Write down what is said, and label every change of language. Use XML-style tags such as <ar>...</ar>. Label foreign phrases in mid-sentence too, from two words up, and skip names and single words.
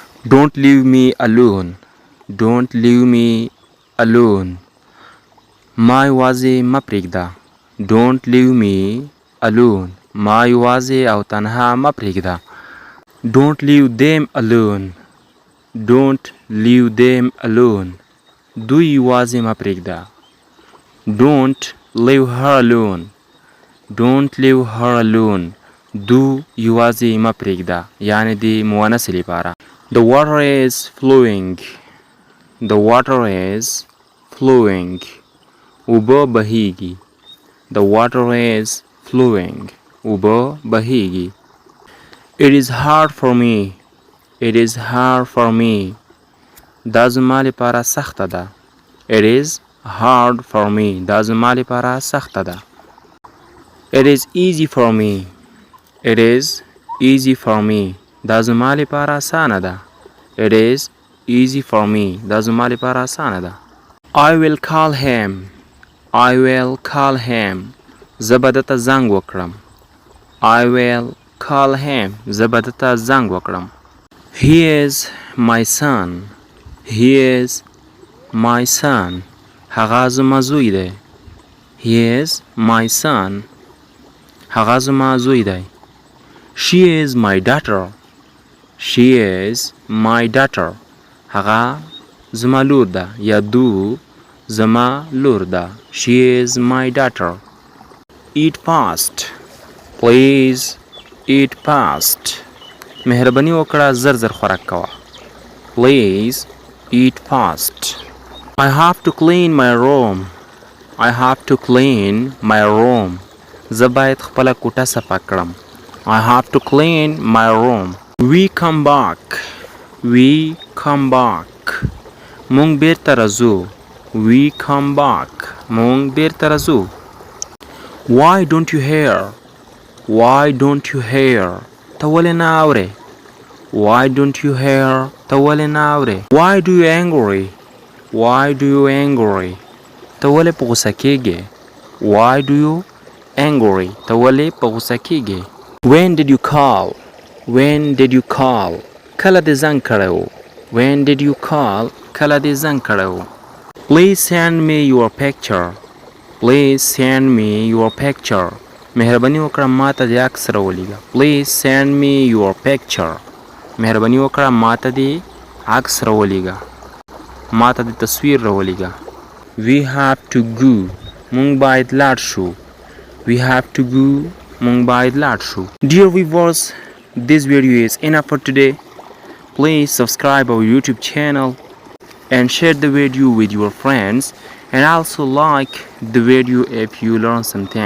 <en>Don't leave me alone. Don't leave me alone.</en> <ps>ما یوازې مه پرېږده.</ps> <en>Don't leave me alone.</en> <ps>ما یوازې او تنها مه پرېږده.</ps> <en>Don't leave them alone. Don't leave them alone.</en> <ps>دوی یوازې مه پرېږده.</ps> <en>Don't leave her alone. Don't leave her alone.</en> <ps>دو یوازې مه پرېږده. یعنې د مؤنث لپاره.</ps> <en>The water is flowing. The water is flowing.</en> <ps>اوبه بهیږي.</ps> <en>The water is flowing.</en> <ps>اوبه بهیږي.</ps> <en>It is hard for me. It is hard for me.</en> <ps>دا زما لپاره سخته ده.</ps> <en>It is hard for me.</en> <ps>دا زما لپاره سخته ده.</ps> <en>It is easy for me. It is easy for me.</en> <ps>دا زما لپاره اسانه ده.</ps> <en>It is easy for me.</en> <ps>دا زما لپاره اسانه ده.</ps> <en>I will call him. I will call him.</en> <ps>زه به دته زنګ وکړم.</ps> <en>I will call him.</en> <ps>زه به دته زنګ وکړم.</ps> <en>He is my son. He is my son.</en> <ps>هغه زما زوی دی.</ps> <en>He is my son.</en> <ps>هغه زما زوی دی.</ps> <en>She is my daughter. She is my daughter.</en> <ps>هغه زما لور ده یا دو زما لور ده.</ps> <en>She is my daughter. Eat fast. Please eat fast.</en> <ps>مهرباني وکړه زر زر خوراک کوه.</ps> <en>Please eat fast. I have to clean my room. I have to clean my room.</en> <ps>زه باید خپله کوټه صفا کړم.</ps> <en>I have to clean my room. We come back. We come back.</en> <ps>مونږ بیرته راځو.</ps> <en>We come back.</en> <ps>مونږ بیرته راځو.</ps> <en>Why don't you hear? Why don't you hear?</en> <ps>ته ولې نه اورې؟</ps> <en>Why don't you hear?</en> <ps>ته ولې نه اورې؟</ps> <en>Why do you angry? Why do you angry?</en> <ps>ته ولې په غوسه کېږې؟</ps> <en>Why do you angry?</en> <ps>ته ولې په غوسه کېږې؟</ps> <en>When did you call? When did you call?</en> <ps>کله دې زنګ کړی و.</ps> <en>When did you call?</en> <ps>کله دې زنګ کړی و.</ps> <en>Please send me your picture. Please send me your picture.</en> <ps>مهرباني وکړه ما ته د عکس راولېږه.</ps> <en>Please send me your picture.</en> <ps>مهرباني وکړه ما ته د عکس راولېږه. ما ته د تصویر راولېږه.</ps> <en>We have to go.</en> <ps>مونږ باید لاړ شو.</ps> <en>We have to go.</en> <ps>مونږ باید لاړ شو.</ps> <en>Dear viewers, this video is enough for today. Please subscribe our YouTube channel and share the video with your friends, and also like the video if you learn something.</en>